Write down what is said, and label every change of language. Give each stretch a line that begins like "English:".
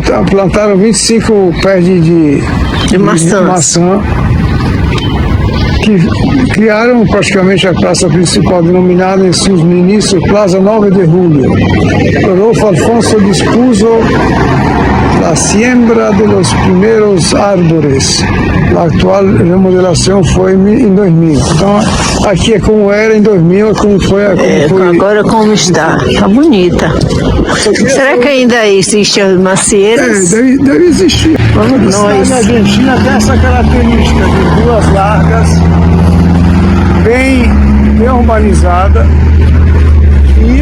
Portuguese: Plantaram 25 pés de maçã, que criaram praticamente a praça principal, denominada em seus inícios Plaza 9 de Julio.
Spanish: Rodolfo Alfonso dispuso la siembra de los primeros árboles.
Portuguese: A atual remodelação foi em 2000. Então, aqui é como era em 2000, é como foi. Agora como está. Está bonita. Será que ainda existe as macieiras? Deve existir. Na Argentina tem essa característica de ruas largas, bem urbanizada, e